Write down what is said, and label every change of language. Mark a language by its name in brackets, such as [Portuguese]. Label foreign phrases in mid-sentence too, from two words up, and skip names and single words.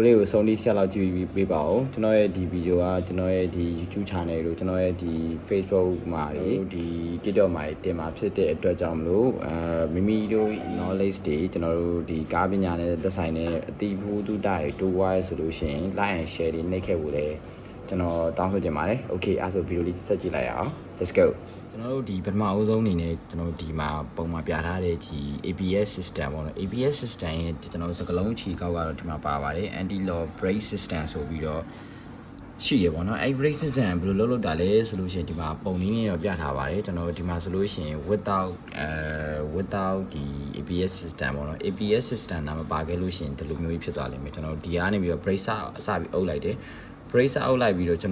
[Burmese] လေးကိုအဆုံးထိဆက်လောက်ကြည့်ပြီးပေးပါဦးကျွန်တော်ရဲ့ဒီဗီဒီယိုကကျွန်တော်ရဲ့ဒီ YouTube channel တို့ကျွန်တော်ရဲ့ဒီ Facebook မှာဒီ TikTok မှာတင်မှာဖြစ်တဲ့အတွက်ကြောင့်မလို့မိ မိတို့ knowledge တွေကျွန်တော်တို့ဒီကားပညာနဲ့သက်ဆိုင်တဲ့အသိဖို့တူတာတွေတိုးွားရဆိုလို့ရှိရင် [English] like and share [Burmese] တွေနှိပ်ခဲ့ဖို့လည်းကျွန်တော်တောင်းဆိုချင်ပါတယ် okay အဲ့ဆိုဗီဒီယိုလေးဆက်ကြည့်လိုက်ရအောင် [English] let's go [Burmese] ကျွန်တော်တို့ဒီပထမအဦးဆုံးအနေနဲ့ကျွန်တော်ဒီမှာပုံမှာပြထားတဲ့ဒီ [English] ABS system [Burmese] ပေါ့နော် [English] ABS system [Burmese] ရဲ့ကျွန်တော်စကလုံးချီကောက်ကတော့ဒီမှာပါပါတယ် [English] anti lock brake system [Burmese] ဆိုပြီးတော့ရှိရပေါ့နော်အဲ့ [English] brake system [Burmese] ဘယ်လိုလုပ်တာလဲဆိုလို့ရှိရင်ဒီမှာပုံလေးနဲ့တော့ပြထားပါတယ်ကျွန်တော်ဒီမှာဆိုလို့ရှိရင် without ဒီ [English] ABS system [Burmese] ပေါ့နော် [English] ABS system [Burmese] နာမပါခဲ့လို့ရှိရင်ဒီလိုမျိုးဖြစ်သွားလိမ့်မယ်ကျွန်တော်ဒီကနေပြီးတော့ brake အစပြီးအုပ်လိုက်တယ် brake အုပ်လိုက်ပြီးတော့ကျွန်